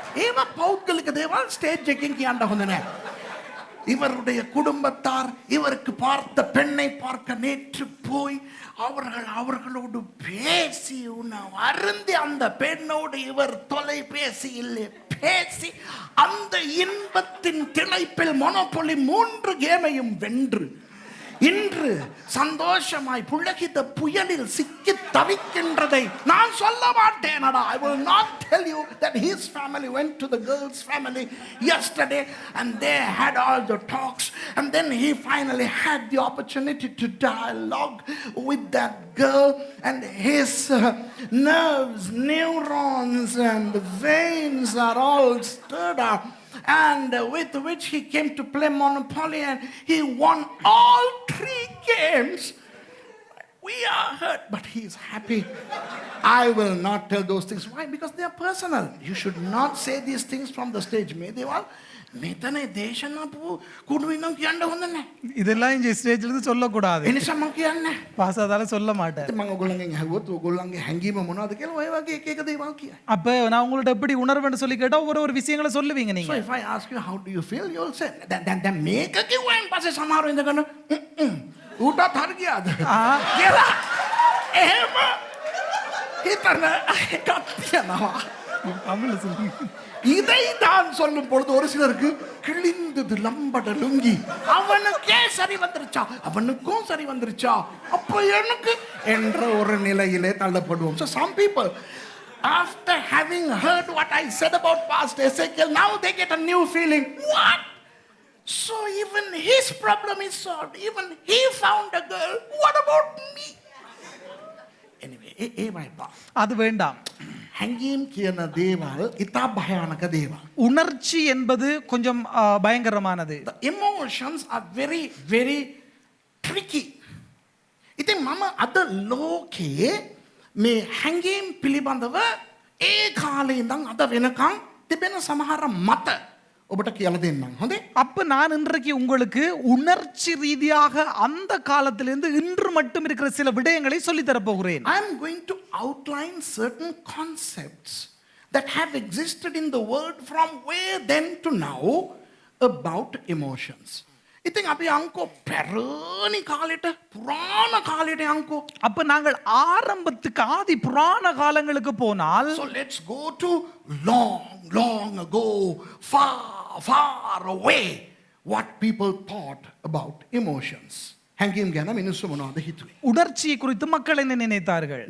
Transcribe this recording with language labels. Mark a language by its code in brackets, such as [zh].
[si] ඒවා පෞද්ගලික දේවල් ස්ටේජ් එකකින් කියන්න හොඳ නෑ. [ta] இவருடைய குடும்பத்தார் இவருக்கு பார்த்த பெண்ணை பார்க்க நேற்று போய் அவர்களோடு பேசி அருந்தி அந்த பெண்ணோடு இவர் தொலைபேசியில் பேசி அந்த இன்பத்தின் திளைப்பில் மொனோபொலி 3 கேமையும் வென்று இன்று சந்தோஷமாய் புலகித புயலில் சிக்கி தவிக்கின்றதை நான் சொல்ல மாட்டேனடா. [en] I will not tell you that his family went to the girl's family yesterday and they had all the talks and then he finally had the opportunity to dialogue with that girl and his nerves, neurons and veins are all stirred up. And with which he came to play Monopoly and he won all 3 games. We are hurt, but he is happy. I will not tell those things. Why? Because they are personal. You should not say these things from the stage. May they all [si] මෙතන දේශනාපු කුඩුවිනම් කියන්න හොඳ නැහැ. [ta] இதெல்லாம் இங்க ஸ்டேஜ்ல இருந்து சொல்ல கூடாது. [si] ඒ නිසා මම කියන්නේ [ta] பாசாதால சொல்ல மாட்டேன். [si] මම ඔයගොල්ලන්ගෙන් අහුවොත් ඔයගොල්ලන්ගේ හැඟීම මොනවද කියලා ඔය වගේ එක එක දේවල් කියයි. [ta] அப்ப நான் உங்கள்ட்ட எப்படி உணர்வேன்னு சொல்லி கேட்டா ஒரு விஷயங்களை சொல்லுவீங்க நீங்க. [en] So if I ask you how do you feel, you will say then [si] මේක කිව්වයින් පස්සේ සමහරව ඉඳගෙන ඌටත් හරි ගියාද කියලා එහෙම හිතන එකක් තියෙනවා. [ta] தமிழ்ல சொல்லுங்க. இதை தான் சொல்லும் பொழுது ஒரு சிலருக்கு கிழிந்தது லம்பட லுங்கி அவனுக்கே சரி வந்துருச்சா அவனுக்கும் சரி வந்துருச்சா அப்ப எனக்கு என்ற ஒரு நிலையிலே தள்ளப்படுவோம். [en] So some people after having heard what I said about Pastor Ezekiel, now they get a new feeling. What? So even his problem is solved. Even he found a girl. What about me? Anyway, [ta] அது வேண்டாம். [si] හැඟීම් කියන දේවල් ඉතා භයානක දේවල්. [ta] உணர்ச்சி என்பது கொஞ்சம் பயங்கரமானது. [en] The emotions are very very tricky. [si] ඉතින් මම අද ලෝකේ මේ හැඟීම් පිළිබඳව ඒ කාලේ ඉඳන් අද වෙනකන් තිබෙන සමහර මත ඔබට කියලා දෙන්නම්. හොඳේ? [ta] அப்ப நான் இன்றைக்கு உங்களுக்கு உணர்ச்சி ரீதியாக அந்த காலத்திலிருந்து இன்று மட்டும் இருக்கிற சில விடயங்களை சொல்லி தர போகிறேன். [en] I am going to outline certain concepts that have existed in the world from where then to now about emotions. [si] ඉතින් අපි අංකෝ පැරණි කාලෙට පුරාණ කාලෙට අංකෝ. [ta] அப்ப நாங்கள் ஆரம்பத்துக்கு ஆதி புராண காலங்களுக்கு போனால் [en] So let's go to long ago, far away, what people thought about emotions. [si] හැඟීම් ගැන මිනිස්සු මොනවද හිතුවේ? [ta] உணர்ச்சியை குறித்து மக்கள் என்ன நினைத்தார்கள்?